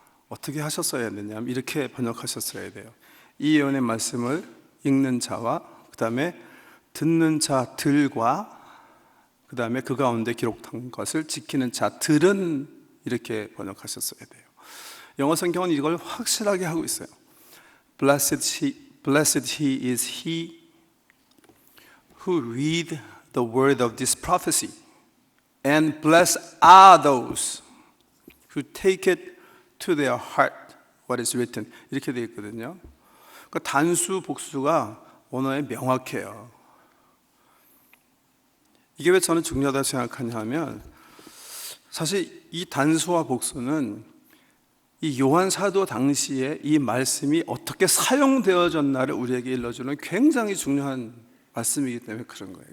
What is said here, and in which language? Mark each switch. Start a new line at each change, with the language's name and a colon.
Korean: 어떻게 하셨어야 되냐면 이렇게 번역하셨어야 돼요. 이 예언의 말씀을 읽는 자와 그 다음에 듣는 자들과 그 다음에 그 가운데 기록한 것을 지키는 자들은, 이렇게 번역하셨어야 돼요. 영어 성경은 이걸 확실하게 하고 있어요.
English: Blessed he is he who read the word of this prophecy, and blessed are those who take it to their heart what is written.
Korean: 이렇게 되어 있거든요. 그러니까 단수 복수가 언어에 명확해요. 이게 왜 저는 중요하다고 생각하냐 하면, 사실 이 단수와 복수는 이 요한 사도 당시에 이 말씀이 어떻게 사용되어졌나를 우리에게 일러주는 굉장히 중요한 말씀이기 때문에 그런 거예요.